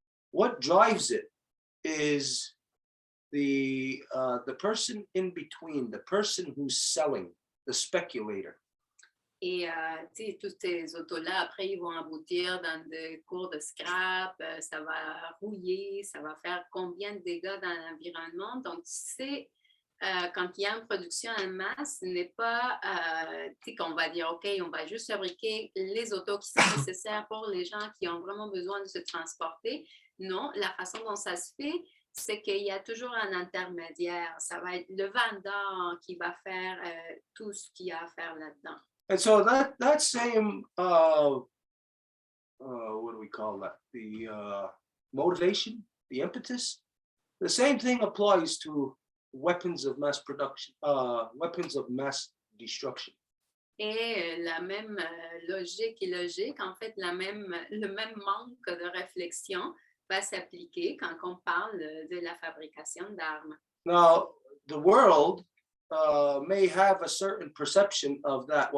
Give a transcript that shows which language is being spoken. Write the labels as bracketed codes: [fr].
[en] What drives it is the person in between, the person who's selling, the speculator. [fr] Et tu sais, toutes ces autos-là, après, ils vont aboutir dans des cours de scrap, ça va rouiller, ça va faire combien de dégâts dans l'environnement. Donc, tu sais, quand il y a une production en masse, ce n'est pas tu sais, qu'on va dire, OK, on va juste fabriquer les autos qui sont nécessaires pour les gens qui ont vraiment besoin de se transporter. Non, la façon dont ça se fait, c'est qu'il y a toujours un intermédiaire. Ça va être le vendeur qui va faire tout ce qu'il y a à faire là-dedans. [en] And so that same what do we call that? The motivation, the impetus. The same thing applies to weapons of mass production, weapons of mass destruction. [fr] Et la même logique et logique, en fait, le même manque de réflexion va s'appliquer quand on parle de la fabrication d'armes. [en] Now, the world may have a certain perception of that.